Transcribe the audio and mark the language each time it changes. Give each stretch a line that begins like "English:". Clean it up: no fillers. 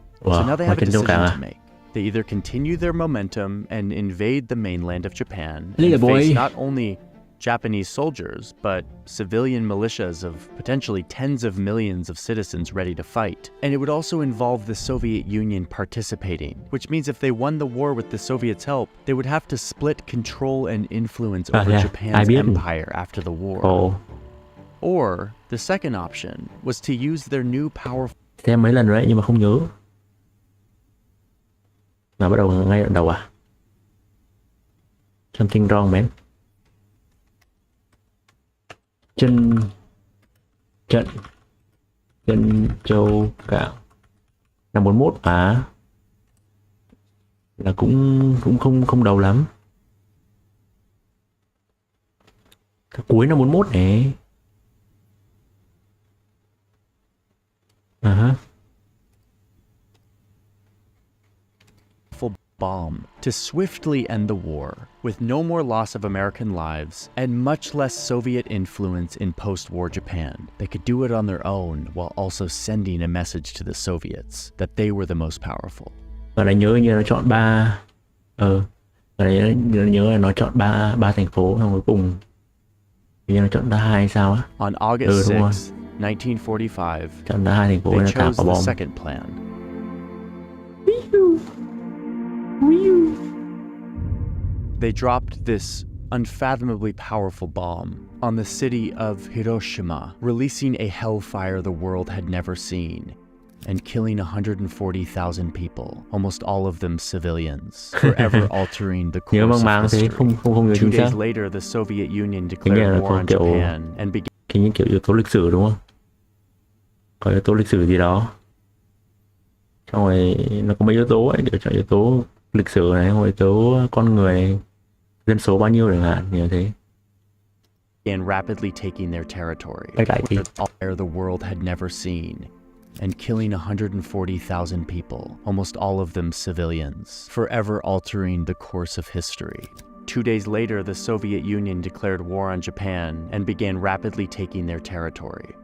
English: So now they have a decision to make. They either continue their momentum and invade the mainland of Japan and face not only Japanese soldiers, but civilian militias of potentially tens of millions of citizens ready to fight. And it would also involve the Soviet Union participating, which means if they won the war with the Soviets' help, they would have to split control and influence over Japan's empire after the war. Or, the second option was to use their new powerful...
Vietnamese: Xem mấy lần rồi nhưng mà không nhớ. Nào bắt đầu ngay đoạn đầu à?
English: Something wrong, man.
Vietnamese: Trận Châu Cảng năm 41 à? Là cũng không đầu lắm. Cái cuối năm 41 này.
English: Bomb to swiftly end the war, with no more loss of American lives and much less Soviet influence in post-war Japan. They could do it on their own while also sending a message to the Soviets that they were the most powerful.
Vietnamese: Và lại nhớ như nó chọn ba nhớ là nó chọn ba thành phố, xong cuối cùng như nó chọn ra hai sao á.
English: On August 6, 1945,
Vietnamese: chọn ra hai thành phố,
English: they chose the second plan. They dropped this unfathomably powerful bomb on the city of Hiroshima, releasing a hellfire the world had never seen, and killing 140,000 people, almost all of them civilians, forever altering the course of history. 2 days later, the Soviet Union declared war on Japan and began...
Vietnamese: Cái những kiểu yếu tố lịch sử đúng không? Có yếu tố lịch sử gì đó. Xong rồi nó có mấy yếu tố ấy, để chọn yếu tố lịch sử này, yếu tố con người này, dân số bao nhiêu chẳng hạn, như thế.
English: And rapidly taking their territory, where the world had never seen, and killing 140,000 people, almost all of them civilians, forever altering the course of history. 2 days later, the Soviet Union declared war on Japan and began rapidly taking their territory,